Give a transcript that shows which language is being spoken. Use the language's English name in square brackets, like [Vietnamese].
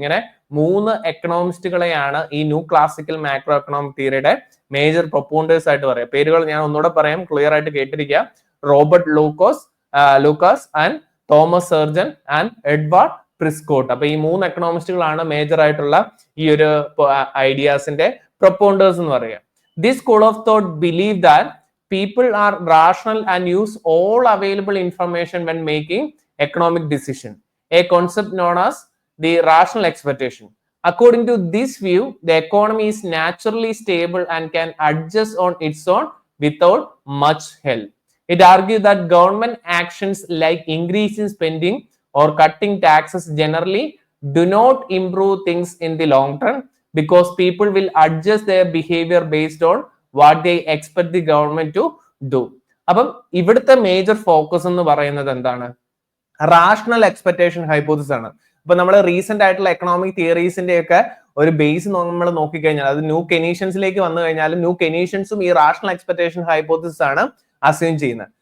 [Malayalam] ഇങ്ങനെ മൂന്ന് എക്കണോമിസ്റ്റുകളെയാണ് ഈ new classical macro economic തിയറിയുടെ major പ്രൊപ്പോണ്ടേഴ്സ് ആയിട്ട് പറയാം. പേരുകൾ ഞാൻ ഒന്നുകൂടെ പറയാം, ക്ലിയർ ആയിട്ട് കേട്ടിരിക്കുക. Robert Lucas and Thomas surgeon and Edward പ്രിസ്കോട്ട്. അപ്പൊ ഈ മൂന്ന് എക്കണോമിസ്റ്റുകളാണ് മേജർ ആയിട്ടുള്ള ഈ ഒരു ഐഡിയാസിന്റെ പ്രൊപ്പോണ്ടേഴ്സ് എന്ന് പറയുക. [English] This school of thought believe that people are rational and use all available information when making economic decision, a concept known as the rational expectation. According to this view, the economy is naturally stable and can adjust on its own without much help. It argues that government actions like increasing spending or cutting taxes generally do not improve things in the long term, because people will adjust their behavior based on what they expect the government to do. [Malayalam] അപ്പം ഇവിടുത്തെ major focus എന്ന് പറയുന്നത് എന്താണ്? Rational expectation hypothesis ആണ്. ഇപ്പൊ നമ്മൾ recent ആയിട്ടുള്ള economic തിയറീസിന്റെ ഒക്കെ ഒരു ബേസ് നമ്മൾ നോക്കിക്കഴിഞ്ഞാൽ അത് ന്യൂ കെനീഷ്യൻസിലേക്ക് വന്നു കഴിഞ്ഞാൽ ന്യൂ കെനീഷ്യൻസും ഈ റാഷണൽ എക്സ്പെക്ടേഷൻ ഹൈപ്പോസിസ് ആണ് അസ്യൂം ചെയ്യുന്നത്.